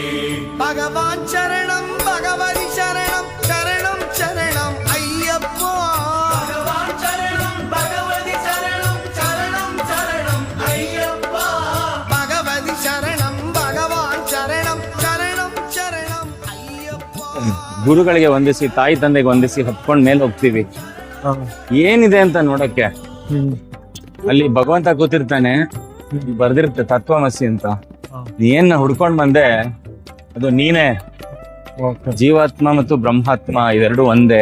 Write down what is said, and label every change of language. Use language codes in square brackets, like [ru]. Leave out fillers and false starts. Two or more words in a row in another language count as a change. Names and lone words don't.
[sa] भगवान् शरणं भगवति शरणं शरणं शरणं अय्यप्पा भगवान् शरणं भगवति शरणं शरणं शरणं अय्यप्पा भगवति शरणं भगवान् शरणं शरणं शरणं अय्यप्पा [kn] ಗುರುಗಳಿಗೆ ವಂದಿಸಿ ತಾಯಿ ತಂದೆಗೆ ವಂದಿಸಿ ಹತ್ಕೊಂಡ್ ಮೇಲೆ ಹೋಗ್ತೀವಿ. ಏನಿದೆ ಅಂತ ನೋಡಕ್ಕೆ ಅಲ್ಲಿ ಭಗವಂತ ಕೂತಿರ್ತಾನೆ, ಬರ್ದಿರುತ್ತೆ ತತ್ವಮಸಿ ಅಂತ. ಏನ್ ಹುಡ್ಕೊಂಡ್ ಬಂದೆ ಅದು ನೀನೇ. ಜೀವಾತ್ಮ ಮತ್ತು ಬ್ರಹ್ಮಾತ್ಮ ಇವೆರಡು ಒಂದೇ.